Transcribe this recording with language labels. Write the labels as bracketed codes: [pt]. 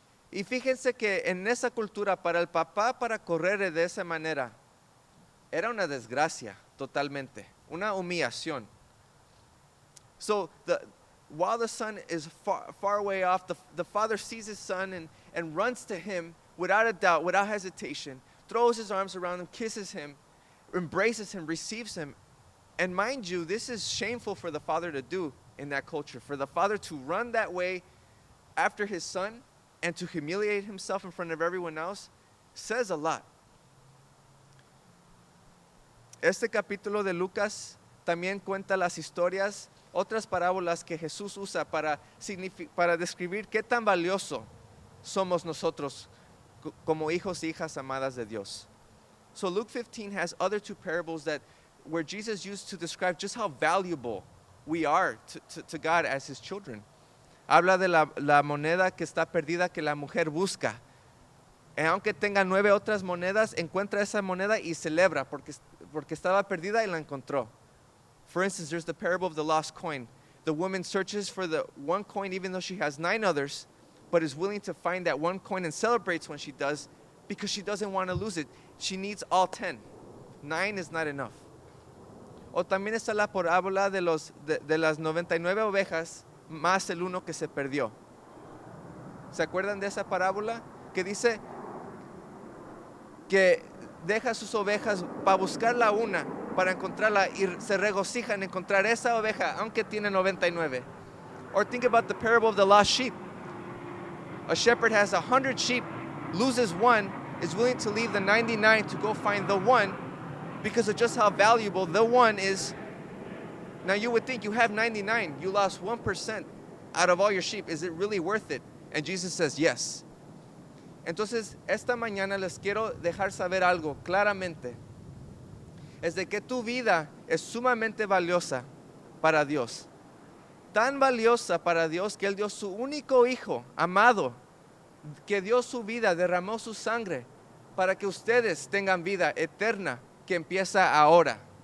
[es] Y fíjense que en esa cultura, para el papá, para correr de esa manera, era una desgracia totalmente, una humillación. [en] So while the son is far away off, the father sees his son and runs to him without a doubt, without hesitation, throws his arms around him, kisses him, embraces him, receives him. And mind you, this is shameful for the father to do in that culture. For the father to run that way after his son and to humiliate himself in front of everyone else says a lot. [es] Este capítulo de Lucas también cuenta las historias, otras parábolas que Jesús usa para describir qué tan valioso somos nosotros como hijos y hijas amadas de Dios. [en] So Luke 15 has other two parables where Jesus used to describe just how valuable we are to God as his children. [es] Habla de la moneda que está perdida que la mujer busca. Aunque tenga 9 otras monedas, encuentra esa moneda y celebra porque estaba perdida y la encontró. [en] For instance, there's the parable of the lost coin. The woman searches for the one coin even though she has 9 others, but is willing to find that one coin and celebrates when she does because she doesn't want to lose it. She needs all 10. 9 is not enough. O también está la parábola de las 99 ovejas más el uno que se perdió. ¿Se acuerdan de esa parábola? Que dice que deja sus ovejas para buscar la una, para encontrarla y se regocija en encontrar esa oveja aunque tiene 99. Or think about the parable of the lost sheep. A shepherd has 100 sheep, loses one, is willing to leave the 99 to go find the one because of just how valuable the one is. Now you would think you have 99, you lost 1% out of all your sheep. Is it really worth it? And Jesus says yes. [es] Entonces, esta mañana les quiero dejar saber algo claramente. Es de que tu vida es sumamente valiosa para Dios. Tan valiosa para Dios que Él dio su único hijo amado, que dio su vida, derramó su sangre para que ustedes tengan vida eterna que empieza ahora.